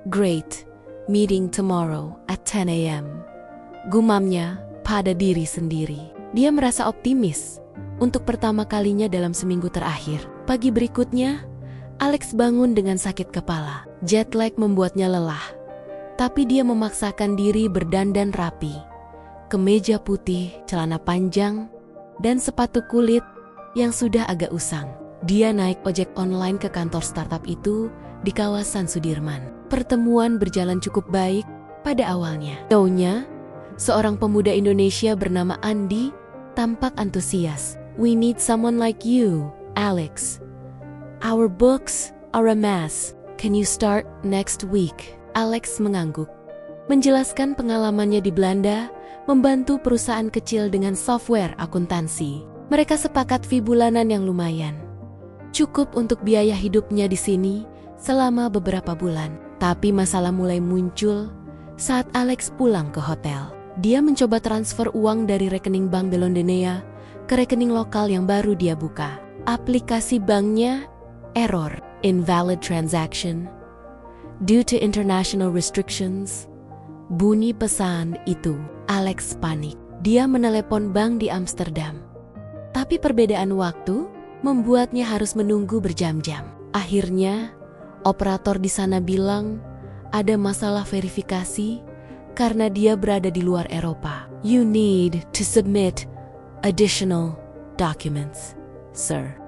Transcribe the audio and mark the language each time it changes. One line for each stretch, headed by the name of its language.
English: "Great, meeting tomorrow at 10 a.m.
Indonesian: Gumamnya pada diri sendiri. Dia merasa optimis untuk pertama kalinya dalam seminggu terakhir. Pagi berikutnya, Alex bangun dengan sakit kepala. Jet lag membuatnya lelah, tapi dia memaksakan diri berdandan rapi. Kemeja putih, celana panjang, dan sepatu kulit yang sudah agak usang. Dia naik ojek online ke kantor startup itu di kawasan Sudirman. Pertemuan berjalan cukup baik pada awalnya. Taunya, seorang pemuda Indonesia bernama Andi tampak antusias.
English: "We need someone like you, Alex. Our books are a mess. Can you start next week?"
Indonesian: Alex mengangguk, menjelaskan pengalamannya di Belanda membantu perusahaan kecil dengan software akuntansi. Mereka sepakat fee bulanan yang lumayan, cukup untuk biaya hidupnya di sini selama beberapa bulan. Tapi masalah mulai muncul saat Alex pulang ke hotel. Dia mencoba transfer uang dari rekening bank Belondonea ke rekening lokal yang baru dia buka. Aplikasi banknya
English: error, invalid transaction, due to international restrictions.
Indonesian: Bunyi pesan itu. Alex panik. Dia menelepon bank di Amsterdam. Tapi perbedaan waktu membuatnya harus menunggu berjam-jam. Akhirnya, operator di sana bilang ada masalah verifikasi karena dia berada di luar Eropa.
English: "You need to submit additional documents, sir.